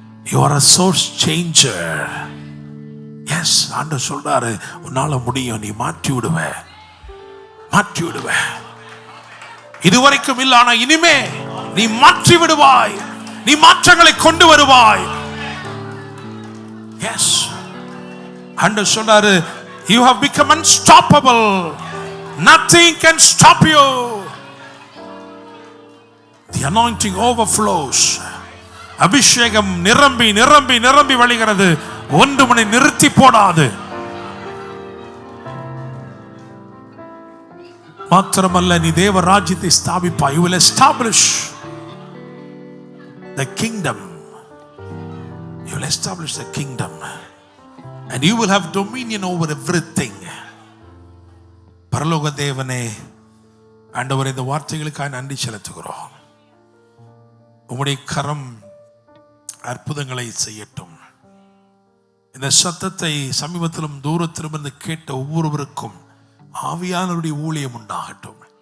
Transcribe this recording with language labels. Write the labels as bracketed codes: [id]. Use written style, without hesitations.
[en] You are a source changer. [ta] Yes, ஆண்டவர் சொல்றாரு, உன்னால முடியும், நீ மாற்றி விடுவ, மாற்றி விடுவ. இதுவரைக்கும் இல்ல, ஆனா இனிமே நீ மாற்றி விடுவாய், நீ மாற்றங்களை கொண்டு வருவாய். [en] Yes, [ta] ஆண்டவர் சொல்றாரு, [en] you have become unstoppable. Nothing can stop you. anointing overflows. [ta] அபிஷேகம் நிரம்பி நிரம்பி நிரம்பி வழிகிறது. ஒன்று மணி நிறுத்தி போடாது. மாத்திரமல்ல, நீ தேவ ராஜ்யத்தை ஸ்தாபிப்பாய். [en] You will establish the kingdom. You will establish the kingdom and you will have dominion over everything. [ta] பரலோக தேவனே, ஆண்டவரே, இந்த வார்த்தைகளுக்காக நன்றி செலுத்துகிறோம். உம்முடைய கரம் அற்புதங்களை செய்யட்டும். இந்த சத்தத்தை சமீபத்திலும் தூரத்திலும் இருந்து கேட்ட ஒவ்வொருவருக்கும் ஆவியானவருடைய ஊழியம் உண்டாகட்டும்.